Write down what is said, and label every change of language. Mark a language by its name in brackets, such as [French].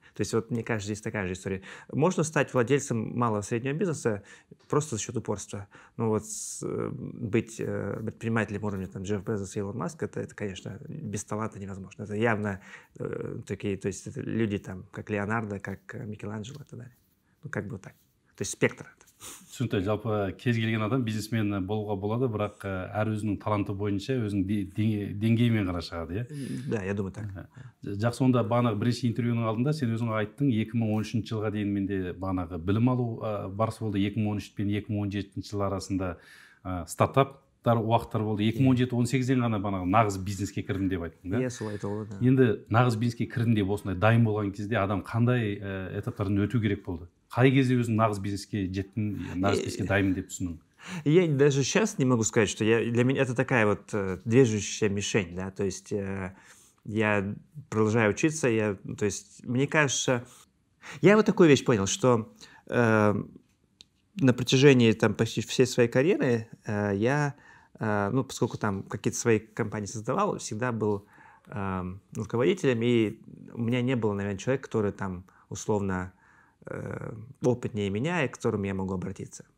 [Russian] То есть вот мне кажется, здесь такая же история. Можно стать владельцем малого среднего бизнеса просто за счет упорства. Ну вот быть предпринимателем уровня там Джефф Безос и Илон Маск, это, конечно, без таланта невозможно. Это явно такие, то есть это люди там, как Леонардо, как Микеланджело и так далее. Ну как бы так. То есть спектр. [Kazakh] Түсінікті, жалпы кез келген адам бизнесмен болуға болады, бірақ әр өзінің таланты бойынша өзінің деңгейімен ғана шығады, [Russian] Да, я думаю так. [Kazakh] Жақсы, онда бағанағы бірінші интервьюның алдында сен өзің айттың, 2013 жылға дейін менде бағанағы білім алу барысы болды. 2013 пен 2017 жыл арасында стартаптар уақыттар болды. 2017-18-ден ғана бағанағы нағыз бизнеске кірдім деп айттың, да? Солай болды. Енді нағыз бизнеске кірдім деп осындай дайын болған кезде адам қандай этаптардан өту керек болды? Қай кезде өзің нағыз бизнеске жеттің, нағыз бизнеске дайынмын деп түсіндің? [Russian] Я даже сейчас не могу сказать, что для меня это такая вот движущая мишень, да, то есть я продолжаю учиться, то есть мне кажется, я вот такую вещь понял, что на протяжении там почти всей своей карьеры я, ну, поскольку там какие-то свои компании создавал, всегда был руководителем, и у меня не было, наверное, человека, который там условно опытнее меня, и к которому я могу обратиться.